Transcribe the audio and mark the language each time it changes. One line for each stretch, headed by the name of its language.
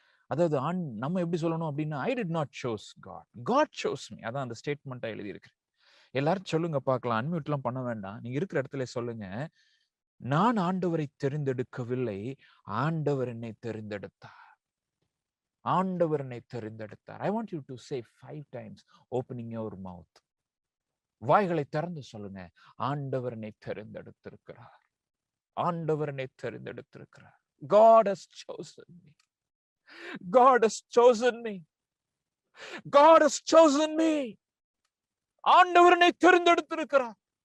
Tamil: அதாவது நம்ம எப்படி சொல்லணும் அப்படின்னா,
English: I did not choose God. God chose me.
Tamil: அதான் அந்த ஸ்டேட்மெண்டா எழுதி இருக்கு. எல்லாரும் சொல்லுங்க பார்க்கலாம், அன்மியூட்லாம் பண்ண வேண்டாம், நீங்க இருக்கிற இடத்துல சொல்லுங்க, நான் ஆண்டவரை தெரிந்தெடுக்கவில்லை, ஆண்டவர் என்னை தெரிந்தெடுத்தார். ஆண்டவர் என்னை தெரிந்தெடுத்தார்.
English: I want you to say 5 times, opening your mouth.
Tamil: வாய்களை திறந்து சொல்லுங்க, ஆண்டவர் என்னை தெரிந்தெடுத்திருக்கிறார், ஆண்டவர் என்னை தெரிந்தெடுத்திருக்கிறார்.
English: God has chosen me. God has chosen me. God has chosen me.
Tamil: ஆண்டவர் என்னை தெரிந்தெடுத்திருக்கிறார்.